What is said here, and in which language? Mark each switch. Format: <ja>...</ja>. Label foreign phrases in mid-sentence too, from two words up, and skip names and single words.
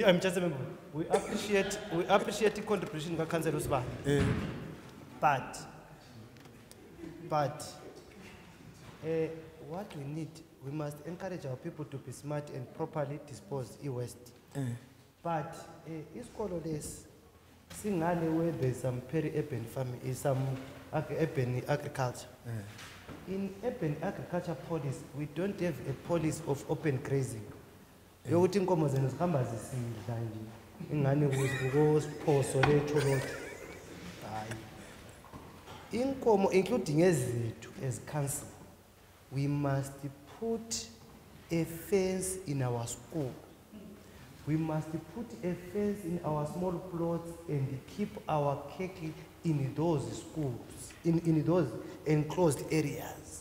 <en>I'm just a member. We appreciate the contribution of Councillor Usba. But what we need, we must encourage our people to be smart and properly dispose e-waste. But</en> <nd>isikolo lesi singale</nd> <en>where there's some peri-urban farming, some urban agriculture. In urban agriculture policy, we don't have a policy of open grazing.</en> <nd>Yokuthi inkomo zenu zihamba zisidla nje. Ingane kusiphoso letholoto.</nd> <en>Inkomo, including ezethu as council, we must put a fence in our school. We must put a fence in our small plots and keep our cattle in those schools, in those enclosed areas.</en>